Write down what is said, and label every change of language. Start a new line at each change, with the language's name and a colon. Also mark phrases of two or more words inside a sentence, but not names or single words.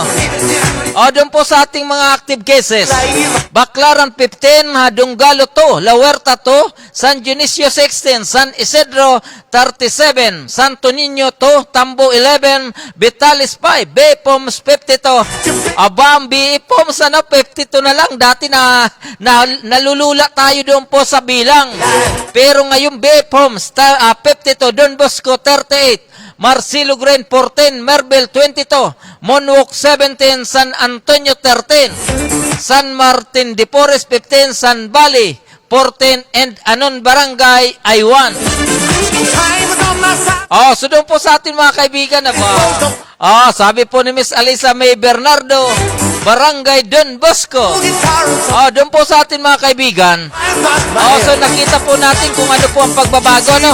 Filipino: Doon po sa ating mga active cases. Baclaran 15, Hadunggalo 2, La Huerta 2, San Dionisio 16, San Isidro 37, Santo Niño 2, Tambo 11, Vitalis 5, Bepoms 52. Aba, ang Bepoms 52 na lang. Dati nalulula tayo doon po sa bilang. Pero ngayon Bepoms 52, Don Bosco 38, Marcelo Green 14, Merbel 22, Monwok 17, San Antonio 13, San Martin de Porres 15, San Valley 14, and Anon Barangay ay 1. So doon po sa atin mga kaibigan na ba? Sabi po ni Miss Alisa May Bernardo, Barangay Don Bosco. Doon po sa atin mga kaibigan. So nakita po natin kung ano po ang pagbabago, no?